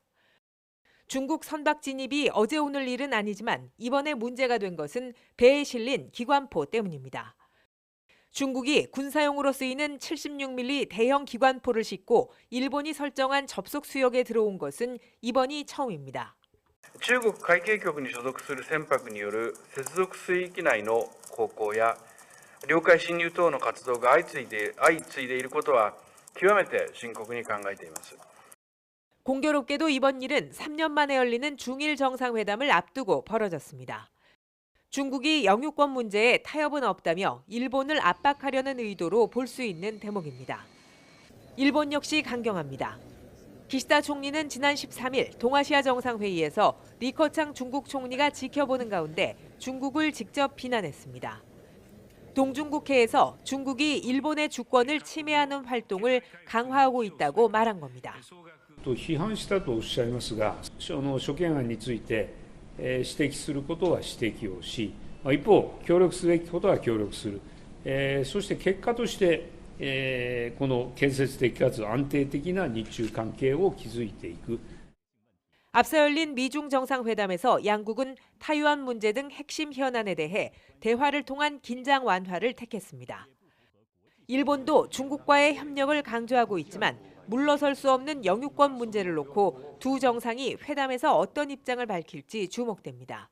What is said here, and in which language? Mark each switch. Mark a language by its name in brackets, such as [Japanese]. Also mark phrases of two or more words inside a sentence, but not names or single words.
[Korean] 중국 선박 진입이 어제 오늘 일은 아니지만 이번에 문제가 된 것은 배에 실린 기관포 때문입니다. 중국이 군사용으로 쓰이는 76mm 대형 기관포를 싣고 일본이 설정한 접속 수역에 들어온 것은 이번이 처음입니다. [Japanese] 中国海警局に所属する船舶による接続水域内の航行や領海侵入等の活動が相次いでいることは極めて深刻に考えています。 [Korean] 공교롭게도 이번 일은 3년 만에 열리는 중일 정상회담을 앞두고 벌어졌습니다. 중국이 영유권 문제에 타협은 없다며 일본을 압박하려는 의도로 볼 수 있는 대목입니다. 일본 역시 강경합니다. 기시다 총리는 지난 13일 동아시아 정상회의에서 리커창 중국 총리가 지켜보는 가운데 중국을 직접 비난했습니다. 동중국해에서 중국이 일본의 주권을 침해하는 활동을 강화하고 있다고 말한 겁니다. [Japanese] 批判したとおっしゃいますが、諸懸案について指摘することは指摘をし、一方協力すべきことは協力する、そして結果としてこの建設的かつ安定的な日中関係を築いていく。 [Korean] 앞서 열린 미중 정상회담에서 양국은 타이완 문제 등 핵심 현안에 대해 대화를 통한 긴장 완화를 택했습니다. 일본도 중국과의 협력을 강조하고 있지만 물러설 수 없는 영유권 문제를 놓고 두 정상이 회담에서 어떤 입장을 밝힐지 주목됩니다.